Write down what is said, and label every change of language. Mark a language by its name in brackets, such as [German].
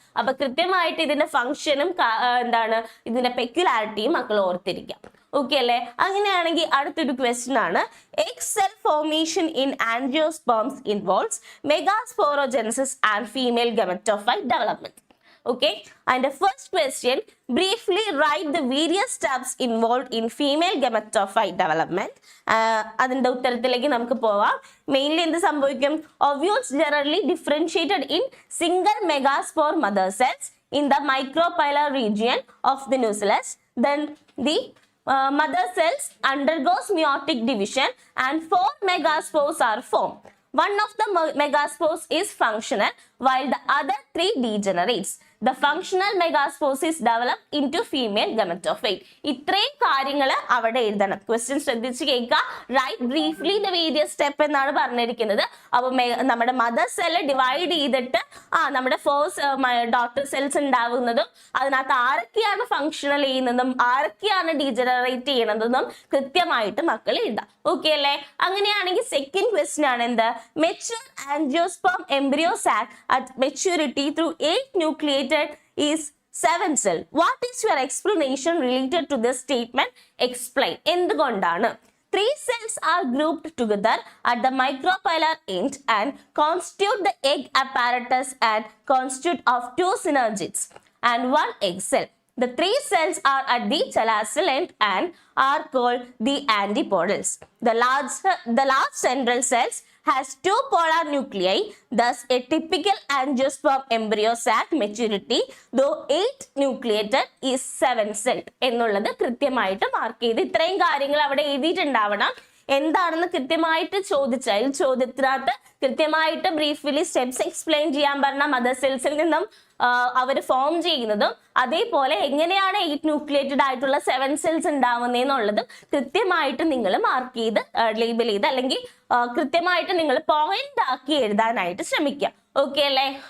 [Malayalam] അപ്പൊ കൃത്യമായിട്ട് ഇതിന്റെ ഫംഗ്ഷനും എന്താണ് ഇതിന്റെ പെക്യുലാരിറ്റിയും മക്കൾ ഓർത്തിരിക്കാം. ഓക്കെ അല്ലേ? അങ്ങനെയാണെങ്കിൽ അടുത്തൊരു ക്വസ്റ്റ്യൻ ആണ്, [English] Egg cell formation in angiosperms involves megasporogenesis and female gametophyte development. Okay, and the first question, briefly write the various steps involved in female gametophyte development. [Malayalam] അതിന്റെ ഉത്തരത്തിലേക്ക് നമുക്ക് പോവാം. മെയിൻലി എന്ത് സംഭവിക്കും? [English] Ovules generally differentiated in single megaspore mother cells in the micropylar region of the nucleus. Then the mother cells undergoes meiotic division and 4 megaspores are formed. One of the megaspores is functional while the other 3 degenerates. The functional megaspores is developed into female gametophyte. [Malayalam] ഇത്രയും കാര്യങ്ങൾ അവിടെ എഴുതണം. Question ശ്രദ്ധിച്ച് കേൾക്കുക. [English] write briefly the various step [Malayalam] എന്നാണ് പറഞ്ഞിരിക്കുന്നത്. അപ്പോൾ നമ്മുടെ മദർ സെല്ല് ഡിവൈഡ് ചെയ്തിട്ട് നമ്മുടെ ഡോട്ടർ സെൽസ് ഉണ്ടാവുന്നതും അതിനകത്ത് ആരൊക്കെയാണ് ഫങ്ഷണൽ ചെയ്യുന്നതും ആരൊക്കെയാണ് ഡീജനറേറ്റ് ചെയ്യുന്നതെന്നും കൃത്യമായിട്ട് മക്കൾ എഴുതാം. ഓക്കെ അല്ലേ? അങ്ങനെയാണെങ്കിൽ സെക്കൻഡ് ക്വസ്റ്റ്യൻ ആണ് എന്ത്? [English] Mature angiosperm embryo sac at maturity through 8 nucleated is 7 cell. What is your explanation related to this statement? Explain. [Malayalam] എന്തുകൊണ്ടാണ്? [English] 3 cells are grouped together at the micropylar end and constitute the egg apparatus and constitute of 2 synergids and 1 egg cell. The 3 cells are at the chalacal end and are called the antipodals. The large central cells has 2 polar nuclei, thus a typical angiosperm embryo sac maturity, though 8 nucleated, is 7 celled. [Malayalam] എന്നുള്ളത് കൃത്യമായിട്ട് mark ചെയ്ത് ഇത്രയും കാര്യങ്ങൾ അവിടെ എഴുതിയിട്ടുണ്ടാവണം. എന്താണെന്ന് കൃത്യമായിട്ട് ചോദിച്ചാൽ ചോദ്യത്തിനകത്ത് കൃത്യമായിട്ട് ബ്രീഫ്ലി സ്റ്റെപ്സ് എക്സ്പ്ലെയിൻ ചെയ്യാൻ പറഞ്ഞ മദർ സെൽസിൽ നിന്നും അവർ ഫോം ചെയ്യുന്നതും അതേപോലെ എങ്ങനെയാണ് 8 ന്യൂക്ലിയേറ്റഡ് ആയിട്ടുള്ള 7 സെൽസ് ഉണ്ടാവുന്നതെന്നുള്ളതും കൃത്യമായിട്ട് നിങ്ങൾ മാർക്ക് ചെയ്ത് ലേബൽ ചെയ്ത് അല്ലെങ്കിൽ കൃത്യമായിട്ട് നിങ്ങൾ പോയിന്റ് ആക്കി എഴുതാനായിട്ട് ശ്രമിക്കുക. ഓക്കെ അല്ലേ?